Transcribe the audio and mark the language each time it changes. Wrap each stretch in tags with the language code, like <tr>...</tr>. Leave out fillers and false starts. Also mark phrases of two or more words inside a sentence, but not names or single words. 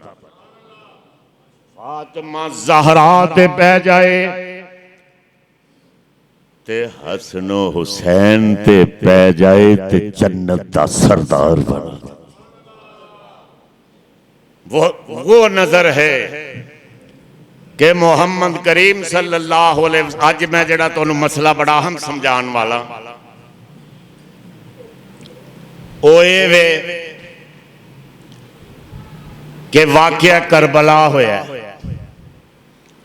<pa>فاطمہ زہرا تے پے جائے تے حسنو حسین تے پے جائے تے جنت دا سردار بنا.</pa> <ur>وہ نظر ہے کہ محمد کریم</ur> <ar>صلى الله عليه وسلم.</ar> <pa>اج میں جڑا تہانوں مسئلہ بڑا اہم سمجھانے والا اوئے وے کہ واقعہ کربلا ہویا.</pa>